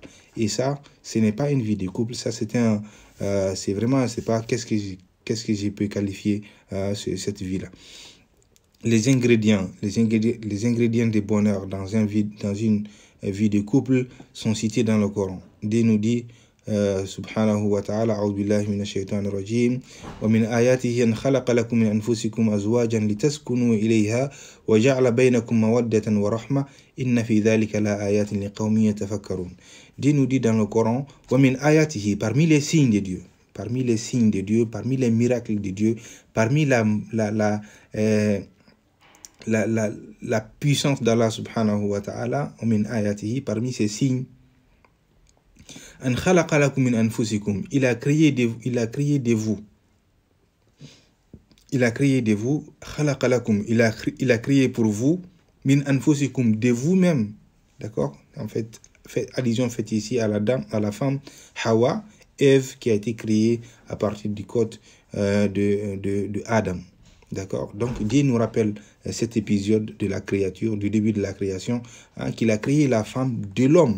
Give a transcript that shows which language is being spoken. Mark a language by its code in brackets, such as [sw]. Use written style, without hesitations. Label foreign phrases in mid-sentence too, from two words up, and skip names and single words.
[fr] Et ça, ce n'est pas une vie de couple, ça c'est pas qu'est-ce que je peux qualifier cette vie-là. Les ingrédients de bonheur dans une vie de couple sont cités dans le Coran. Dieu nous dit [ar] سبحانه وتعالى, أعوذ بالله من الشيطان الرجيم, ومن آياته أن خلق لكم من أنفسكم أزواجا لتسكنوا إليها وجعل بينكم مودة ورحمة إن في ذلك لآيات لقوم يتفكرون. [fr] Dieu nous dit dans le Coran, [ar] ومن آياته, [fr] parmi les signes de Dieu, parmi les miracles de Dieu, parmi la puissance d'Allah [ar] سبحانه وتعالى, من آياته, [fr] parmi ces signes, [ar] أن خلق لكم من أنفسكم, [fr] il a créé de vous, [ar] خلق لكم, [fr] il a créé pour vous, [ar] من أنفسكم, [fr] de vous-même, d'accord? En fait, allusion faite ici à la femme Hawa, Ève, qui a été créée à partir du code de Adam, D'accord? Donc, Dieu nous rappelle cet épisode de la créature, du début de la création, hein, qu'il a créé la femme de l'homme.